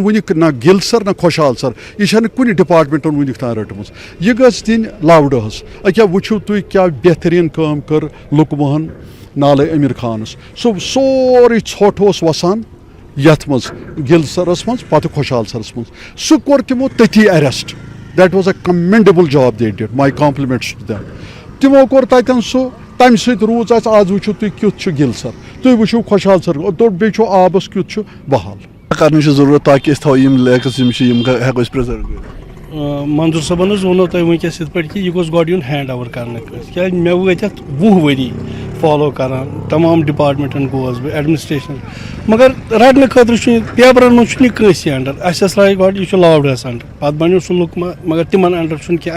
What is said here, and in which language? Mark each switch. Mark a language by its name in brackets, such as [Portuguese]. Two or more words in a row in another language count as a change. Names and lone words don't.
[Kashmiri] وٕنہِ نہ گل سر نہ خوشحال سر یہِ چھنہٕ کُنہِ ڈپارٹمنٹن وٕنیُک تام رٔٹمٕژ یہِ گٔژھ دِنۍ لاوڈہس أکیاہ وٕچھِو تُہۍ کیاہ بہتریٖن کٲم کٔر لُکمہن نالے امیر خانس سُہ سورُے ژھۄٹھ اوس وسان یتھ منٛز گل سرس منٛز پتہٕ خوشحال سرس منٛز سُہ کوٚر تِمو تٔتھی ایرسٹ [English] that was a commendable job they did my compliments to them [Kashmiri] تِمو کوٚر تتٮ۪ن سُہ تمہِ سۭتۍ روٗز اسہِ آز وٕچھِو تُہۍ کیُتھ چھُ گل سر تُہۍ وٕچھِو خوشحال سر بیٚیہِ چھُ آبس کیُتھ چھُ بحال کرنٕچ چھِ ضروٗرت تاکہِ أسۍ تھاوو یِم لیکٕس یِم چھِ یِم ہٮ۪کو أسۍ پرٛزٔرو کٔرِتھ. منظور صٲبن حظ ووٚنو تۄہہِ وٕنکٮ۪س یِتھ پٲٹھۍ کہِ یہِ گوٚژھ گۄڈٕ یُن [English] hand over [Kashmiri] کرنہٕ خٲطرٕ کیازِ مےٚ وٲتۍ اَتھ 20 ؤری فالو کران تمام ڈپارٹمنٹن گوس بہٕ ایڈمنسٹریشن مگر رٹنہٕ خٲطرٕ چھُنہٕ پیپرن منٛز چھُنہٕ یہِ کٲنٛسہِ انڈر اَسہِ ٲس راے گۄڈٕ یہِ چھُ لاوڈس انڈر پتہٕ بنیو سُہ لُکما مگر تِمن انڈر چھُنہٕ کینٛہہ